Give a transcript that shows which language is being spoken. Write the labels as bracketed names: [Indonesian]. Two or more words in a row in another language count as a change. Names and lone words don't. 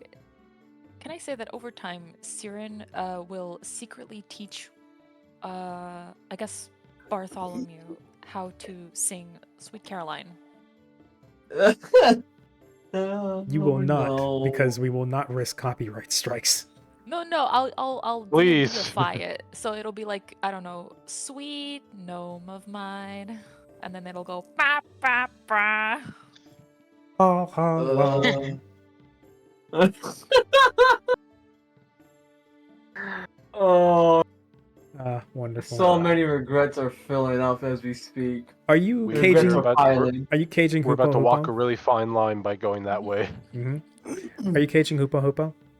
[English] Can I say that over time, Siren will secretly teach, I guess, Bartholomew how to sing Sweet Caroline? You will not, because we will not risk copyright strikes. No, I'll Please. D&Dify it. So it'll be like, I don't know, sweet gnome of mine. And then it'll go ba ba ba. Ha ha la. Oh, Wonderful. so many regrets are filling up as we speak. Are you We- Regrets caging? we're are about- piling. Are you caging We're about Hoopo to walk a Hoopo? really fine line by going that way. Are you caging Hoopo Hoopo?